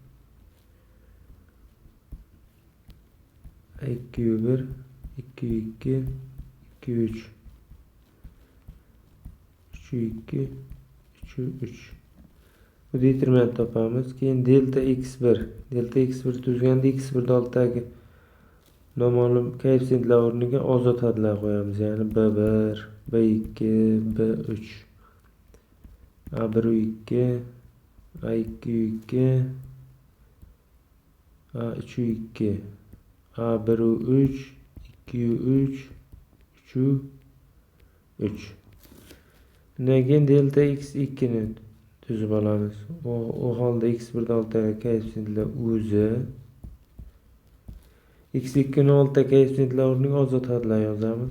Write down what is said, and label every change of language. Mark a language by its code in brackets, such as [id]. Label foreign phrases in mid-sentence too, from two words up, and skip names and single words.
[uz] q1, q2, q3, 3u2, 3u3. Bu determinant topamiz. Keyin delta x1. Delta x1 tuzganda x1 oldidagi noma'lum koeffitsiyentlar o'rniga ozod hadlar qo'yamiz. Ya'ni b1, b2, b3. a1 2, a2 2, a3 2, a1 3, 2 3, 3 3. Keyin delta x2 ni tuzib olamiz. O holda x1 oldidagi koeffitsiyentlar o'zi, x2 ni oldidagi koeffitsiyentlar o'rniga ozod hadlar yozamiz.